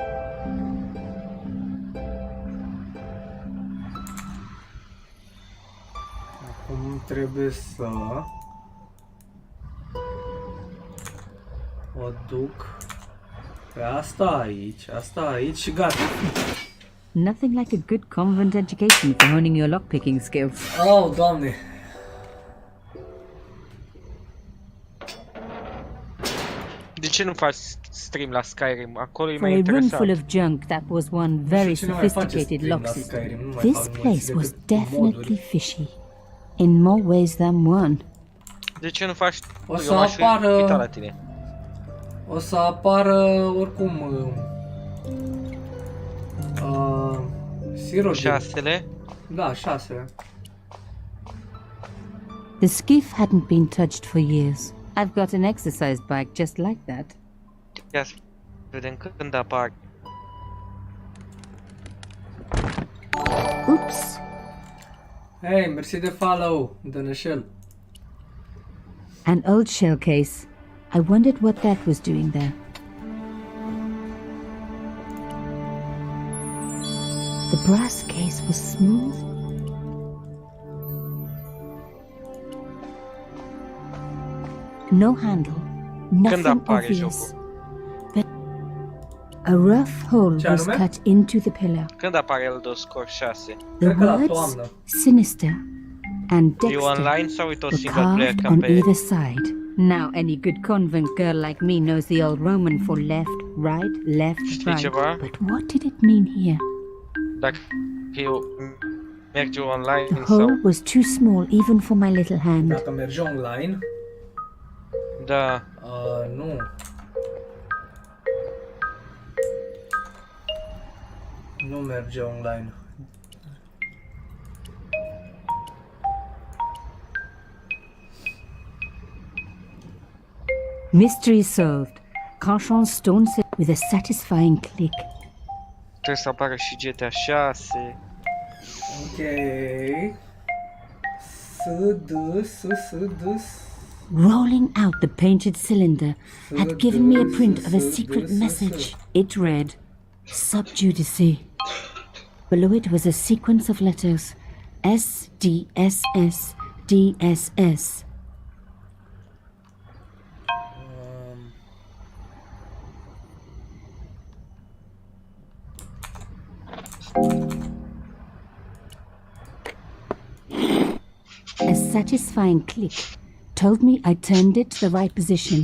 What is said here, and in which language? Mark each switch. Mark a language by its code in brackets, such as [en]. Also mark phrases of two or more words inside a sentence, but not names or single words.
[ro] Acum trebuie să o duc pe asta aici și gata. [en] Nothing like a good convent education for honing your lockpicking skills. [ro] Oh, Doamne! De ce nu faci stream la Skyrim? Acolo e [en] For [ro] mai [en] a room [ro] interesant. [en] full of junk, that was one very sophisticated lock system. This place was definitely fishy, in more ways than one. [ro] De ce nu faci? O să Eu m-aș apară- uita la tine. O să apară oricum Siro. 6-le? Da, 6. [en] The skiff hadn't been touched for years. I've got an exercise bike just like that. [ro] Ia să vedem când apar. [en] Oops. [ro] Hey, mersi de follow, Dănășel. [en] An old shell case. I wondered what that was doing there. The brass case was smooth. No handle, nothing [ro] apare [en] obvious. But a rough hole [ro] Ce [en] was [ro] anume? [en] cut into the pillar. [ro] Când apare Elder Scrolls 6? [en] The [ro] Cred că la [en] words [ro] toamnă. [en] sinister and [ro] E Dexter online sau e tot [en] were single player carved on campaign? either side. Now any good convent girl like me knows the old Roman for left, right, [ro] Știi [en] right. [ro] ceva? [en] But what did it mean here? [ro] Dacă eu merge online [en] The [ro] sau... [en] hole was too small even for my little hand. [ro] Dacă merge online, Da. nu. Nu merge online. [en] Mystery solved. Carchon's stone set with a satisfying click. [ro] Trebuie să apară și GTA 6. Ok. S. [en] Rolling out the painted cylinder had given me a print of a secret message. It read, Subjudice. Below it was a sequence of letters, S, D, S, S, D, S, S. A satisfying click told me I turned it to the right position.